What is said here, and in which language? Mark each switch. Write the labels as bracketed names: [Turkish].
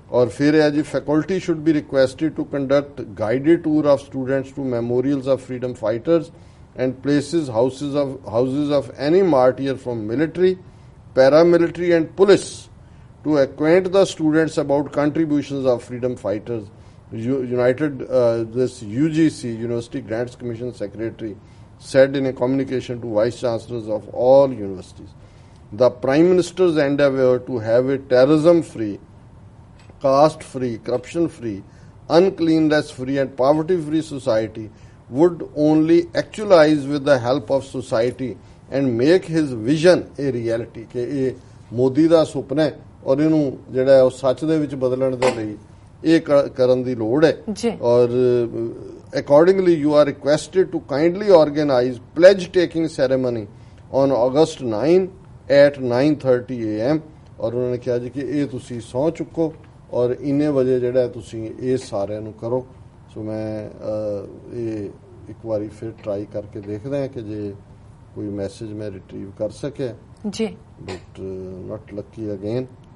[English] ਔਰ ਫਿਰ ਹੈ ਜੀ, faculty should be requested to conduct guided tour of students to memorials of freedom fighters and places houses of any martyr from military, paramilitary and police to acquaint the students about contributions of freedom fighters. This UGC, University Grants Commission Secretary, said in a communication to Vice Chancellors of all universities. The Prime Minister's endeavour to have a terrorism-free, caste-free, corruption-free, uncleanness-free and poverty-free society would only actualize with the help of society and make his vision a reality. [Punjabi] ਕਿ ਇਹ ਮੋਦੀ ਦਾ ਸੁਪਨਾ ਹੈ ਔਰ ਇਹਨੂੰ ਜਿਹੜਾ ਉਹ ਸੱਚ ਦੇ ਵਿੱਚ ਬਦਲਣ ਦੇ ਲਈ ਇਹ ਕਰਨ ਦੀ ਲੋੜ ਹੈ। [English] ਔਰ accordingly you are requested to kindly organize pledge taking ceremony on August 9 at 9:30 AM। [Punjabi] ਔਰ ਉਹਨਾਂ ਨੇ ਕਿਹਾ ਜੀ ਕਿ ਇਹ ਤੁਸੀਂ ਸਹੁੰ ਚੁੱਕੋ ਔਰ ਇੰਨੇ ਵਜੇ ਜਿਹੜਾ ਤੁਸੀਂ ਇਹ ਸਾਰਿਆਂ ਨੂੰ ਕਰੋ। ਸੋ ਮੈਂ ਇਹ ਇੱਕ ਵਾਰੀ ਫਿਰ ਟਰਾਈ ਕਰਕੇ ਦੇਖਦੇ ਹਾਂ ਕਿ ਜੇ ਕੋਈ ਮੈਸੇਜ ਮੈਂ ਰਿਟਰੀਵ ਕਰ ਸਕਿਆ ਜੀ, [English] But not lucky again.